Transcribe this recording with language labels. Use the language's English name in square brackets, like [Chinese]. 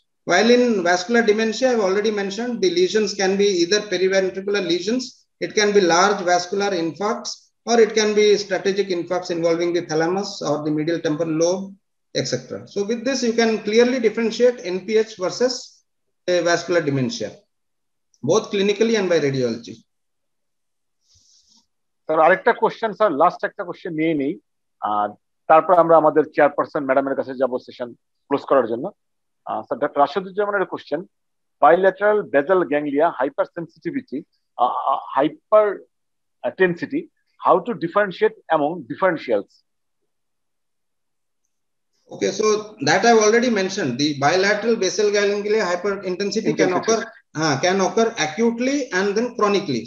[English] While in vascular dementia, I've already mentioned the lesions can be either periventricular lesions, it can be large vascular infarcts, or it can be strategic infarcts involving the thalamus or the medial temporal lobe, etc. So with this, you can clearly differentiate NPH versus vascular dementia, both clinically and by radiology. [Bangla] Sir, আরেকটা question sir, last একটা question নিয়ে নেই, তারপর আমরা আমাদের chairperson ম্যাডামের কাছে যাব সেশন ক্লোজ করার জন্য। Sir, doctor রাশেদুজ্জামানের question, [English] bilateral basal ganglia hypersensitivity, hypertensity, how to differentiate among differentials? Okay, so that I've already mentioned. The bilateral basal ganglia hyperintensity can occur acutely and then chronically.